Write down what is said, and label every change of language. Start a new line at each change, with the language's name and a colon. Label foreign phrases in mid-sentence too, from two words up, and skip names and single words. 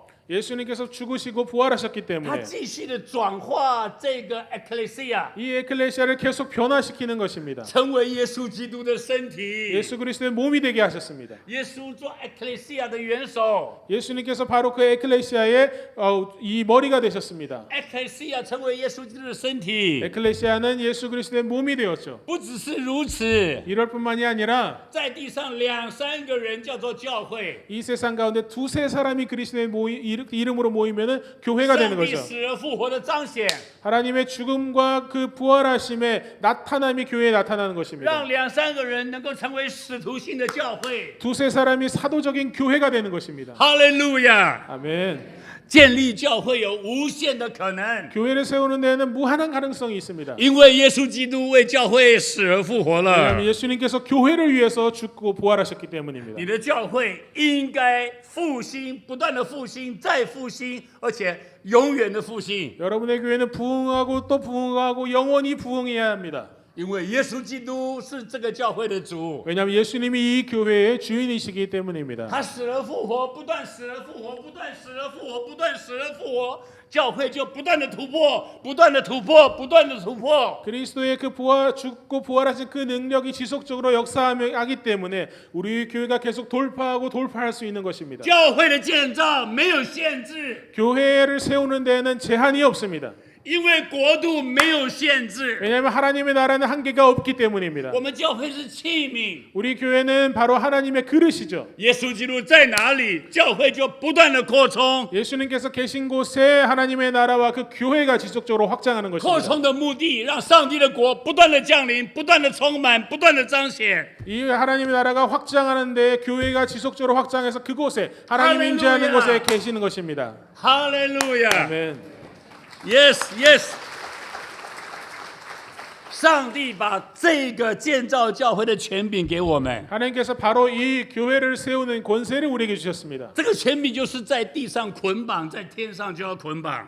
Korean: 예수님께서 죽으시고 부활하셨기
Chinese: 他
Korean: 때문에
Chinese: 继续的转化这个 ecclesia，
Korean: 이 에클레시아를 계속 변화시키는 것입니다.
Chinese: 成为耶稣基督的身体。
Korean: 예수 그리스도의 몸이 되게 하셨습니다.
Chinese: 耶稣做 ecclesia 的元首，
Korean: 예수님께서 바로 그 에클레시아의 이 머리가 되셨습니다.
Chinese: ecclesia 成为耶稣基督的身体。
Korean: 에클레시아는 예수 그리스도의 몸이 되었죠.
Chinese: 不只是如此，
Korean: 이럴 뿐만이 아니라
Chinese: 在地上2-3个人叫做教会。
Korean: 이 세상 가운데 2-3사람이 그리스도의 이름으로 모이면은 교회가 되는
Chinese: 上帝
Korean: 거죠.
Chinese: 死而复活的彰显，
Korean: 하나님의 죽음과 그 부활하심의 나타남이 교회에 나타나는 것입니다.
Chinese: 让2-3个人能够成为使徒性的教会。
Korean: 2-3사람이 사도적인 교회가 되는 것입니다.
Chinese: 哈利路亚！
Korean: 아멘.
Chinese: 建立教会有无限的可能，
Korean: 교회를 세우는 데에는 무한한 가능성이 있습니다.
Chinese: 因为耶稣基督为教会死而复活了
Korean: 왜냐하면 。 예수님께서 교회를 위해서 죽고 부활하셨기 때문입니다.
Chinese: 你的教会应该复兴，不断的复兴，再复兴，而且永远的复兴。
Korean: 여러분의 교회는 부흥하고 또 부흥하고 영원히 부흥해야 합니다.
Chinese: 因为耶稣基督是这个教会的主，
Korean: 왜냐하면 예수님이 이 교회의 주인이시기 때문입니다.
Chinese: 他死而复活，不断死而复活，不断死而复活，不断死而复活，教会就不断的突破，不断的突破，不断的突破。
Korean: 그리스도의 그 죽고 부활하신 그 능력이 지속적으로 역사하기 때문에 우리 교회가 계속 돌파하고 돌파할 수 있는 것입니다.
Chinese: 教会的建造没有限制，
Korean: 교회를 세우는 데에는 제한이 없습니다.
Chinese: 因为国度没有限制。
Korean: 왜냐하면 하나님의 나라는 한계가 없기 때문입니다.
Chinese: 我们教会是器皿，
Korean: 우리 교회는 바로 하나님의 그릇이죠.
Chinese: 耶稣基督在哪里，教会就不断的扩充。
Korean: 예수님께서 계신 곳에 하나님의 나라와 그 교회가 지속적으로 확장하는
Chinese: 扩
Korean: 것입니다.
Chinese: 充的目的，让上帝的国不断的降临，不断的充满，不断的彰显。
Korean: 이 하나님의 나라가 확장하는데 교회가 지속적으로 확장해서 그곳에 하나님 할렐루야. 임재하는 곳에 계시는 것입니다.
Chinese: 哈利路亚
Korean: 아멘.
English: ！Yes, yes。
Chinese: 上帝把这个建造教会的权柄给我们，
Korean: 하나님께서 바로 이 교회를 세우는 권세를 우리에게 주셨습니다.
Chinese: 这个权柄就是在地上捆绑，在天上就要捆绑。